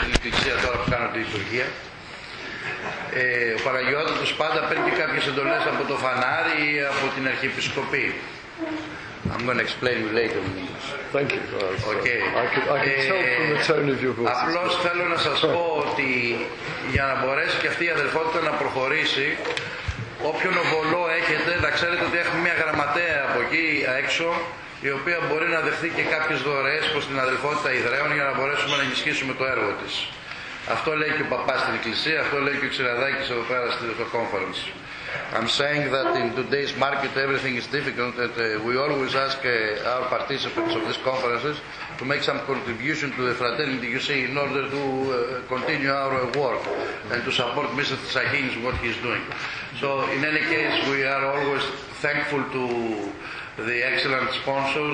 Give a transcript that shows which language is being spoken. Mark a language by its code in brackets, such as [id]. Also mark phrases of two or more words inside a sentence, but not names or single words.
[el] ευελιξία τώρα που κάνω τη λειτουργία. Ο Παναγιώτατος πάντα παίρνει κάποιες εντολές από το φανάρι ή από την Αρχιεπισκοπή. [en] I'm going to explain you later in English. Thank you. Okay. I can tell from the tone of your voice. [el] Απλώς θέλω να σας πω ότι για να μπορέσει και αυτή η αδελφότητα να προχωρήσει, όποιον οβολό έχετε, να ξέρετε ότι έχουμε μια γραμματέα από εκεί έξω, η οποία μπορεί να δεχθεί και κάποιες δωρεές προς την αδελφότητα Ιδραίων για να μπορέσουμε να ενισχύσουμε το έργο της. Αυτό λέει και ο παπάς στην εκκλησία, αυτό λέει και ο Xiradakis εδώ πέρα στο conference. [en] I'm saying that in today's market everything is difficult, and we always ask our participants of these conferences to make some contribution to the fraternity, you see, in order to continue our work and to support Mr. Varouxakis what he is doing. So in any case, we are always thankful to the excellent sponsors.